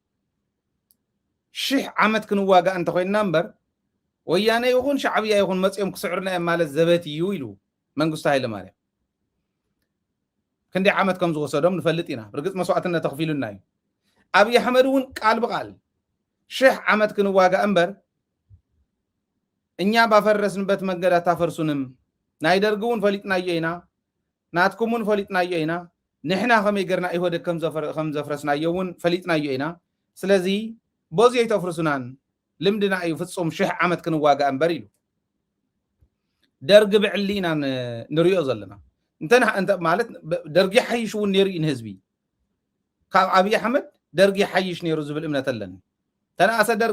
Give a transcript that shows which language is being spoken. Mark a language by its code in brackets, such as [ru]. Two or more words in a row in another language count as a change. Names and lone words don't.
[ti] 1000 ዓመት ክንዋጋእ እንተኮይንና እምበር ወያነ ይኹን ሻዕብያ ይኹን መፅኦም ክስዕሩና እዮም ማለት ዘበት እዩ ኢሉ መንግስቱ ሃይለማርያም ክንደይ ዓመት ከም ዝወሰዶም ንፈልጥ ኢና ብርግፅ መስዋዕትነት ተኽፊሉና እዩ ኣብይ ኣሕመድ እውን ቃል ብቃል 1000 ዓመት ክንዋጋእ እምበር [am] እኛ ባፈረስንበት መንገድ ኣታፈርሱንም [ti] ናይ ደርጊ እውን ፈሊጥናዮ ኢና ናትኩም እውን ፈሊጥናዮ ኢና ንሕና ከመይ ገርና ኢህወደ ከም ዘፍረስናዮ እውን ፈሊጥናዮ ኢና ስለዚ ቦዚ ኣይተፍርሱናን ልምድና እዩ ፍጹም 1000 ዓመት ክንዋጋእ እምበር ኢሉ ደርጊ ብዕሊ ኢና ንሪኦ ዘለና እንተ ማለት ደርጊ ሓይሽ እውን ነይሩ እዩ ንህዝቢ ካብ ኣብይ ኣሕመድ ደርጊ ሓይሽ ነይሩ ዝብል እምነት ኣለኒ ተነኣሰ ደርጊ